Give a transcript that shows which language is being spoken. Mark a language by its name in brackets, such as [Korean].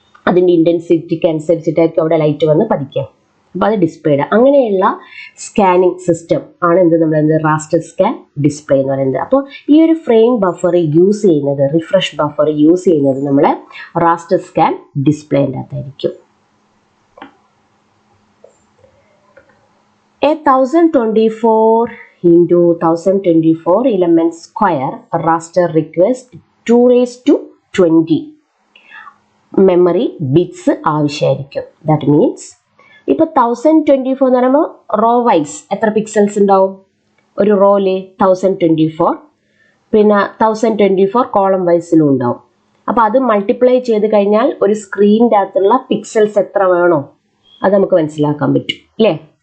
[Malayalam] അതിൻ്റെ ഇൻറ്റൻസിറ്റിക്ക് അനുസരിച്ചിട്ടായിരിക്കും അവിടെ ലൈറ്റ് വന്ന് പതിക്കുക. അപ്പോൾ അത് ഡിസ്പ്ലേഡ്. അങ്ങനെയുള്ള സ്കാനിങ് സിസ്റ്റം ആണ് നമ്മൾ റാസ്റ്റർ സ്കാൻ ഡിസ്പ്ലേ എന്ന് പറയുന്നത്. അപ്പോൾ ഈ ഒരു ഫ്രെയിം ബഫർ യൂസ് ചെയ്യുന്നത്, റിഫ്രഷ് ബഫർ യൂസ് ചെയ്യുന്നത് നമ്മൾ raster scan ഡിസ്പ്ലേൻ്റെ അകത്തായിരിക്കും. [English] A 1024 into 1024 element square raster requires 2⁻20 [Malayalam] memory bits ആവശ്യമായിരിക്കും. [English] that means [Malayalam] ഇപ്പോൾ 1024 എന്ന് പറയുമ്പോൾ റോ വൈസ് എത്ര പിക്സൽസ് ഉണ്ടാവും? ഒരു റോയില് 1024, പിന്നെ 1024 കോളം വൈസിലും ഉണ്ടാവും. അപ്പോൾ അത് മൾട്ടിപ്ലൈ ചെയ്ത് കഴിഞ്ഞാൽ ഒരു സ്ക്രീനിൻ്റെ അകത്തുള്ള പിക്സൽസ് എത്ര വേണോ അത് നമുക്ക് മനസ്സിലാക്കാൻ പറ്റും അല്ലേ.